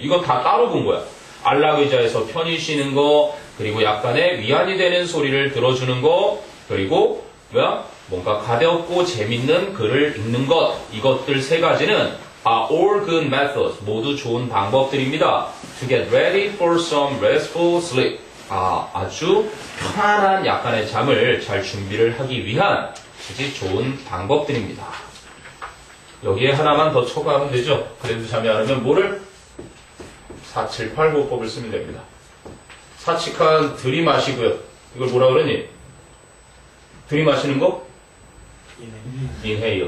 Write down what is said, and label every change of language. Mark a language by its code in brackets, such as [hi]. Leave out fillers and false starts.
[ko] 이건 다 따로 본 거야. 안락 의자에서 편히 쉬는 거, 그리고 약간의 위안이 되는 소리를 들어주는 거, 그리고 뭔가 가볍고 재밌는 글을 읽는 것, 이것들 세 가지는 [en] are all good methods, [ko] 모두 좋은 방법들입니다. [en] To get ready for some restful sleep. [ko] 아주 편안한 약간의 잠을 잘 준비를 하기 위한 아주 좋은 방법들입니다. 여기에 하나만 더 첨가하면 되죠. 그래도 잠이 안 오면 뭐를? 4789법을 쓰면 됩니다. 사칙한 들이마시고요. 이걸 뭐라 그러니? 들이마시는 거? inhale.